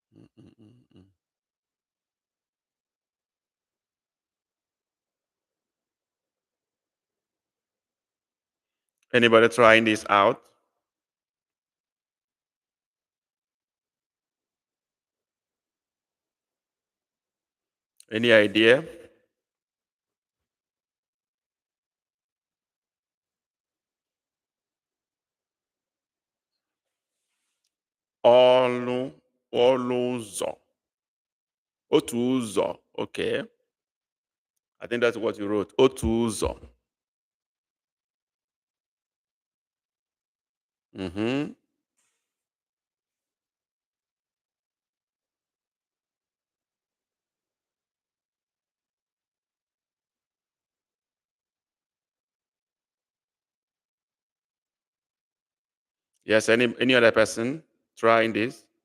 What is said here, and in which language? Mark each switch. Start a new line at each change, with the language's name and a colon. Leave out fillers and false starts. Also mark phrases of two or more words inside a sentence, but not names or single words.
English: Anybody trying this out? Any idea?
Igbo: Ọnụ ọnụ ụzọ. Otu ụzọ.
English: Okay. I think that's what you wrote.
Igbo: Otu ụzọ. Mm-hmm.
English: Yes, any other person trying this?